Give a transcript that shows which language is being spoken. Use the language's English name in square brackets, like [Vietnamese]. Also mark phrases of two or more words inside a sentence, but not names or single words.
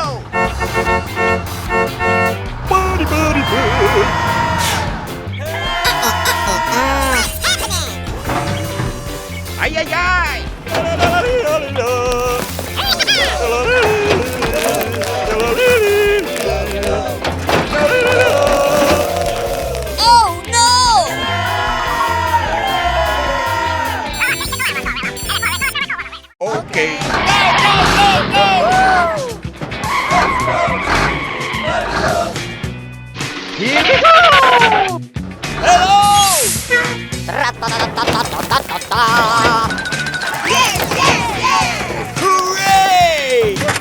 [English] Buddy, buddy, buddy. Ay, ay, ay! Oh no! Okay. Here we go! Hello! Tra-ta-ta-ta-ta-ta-ta-ta. Hooray!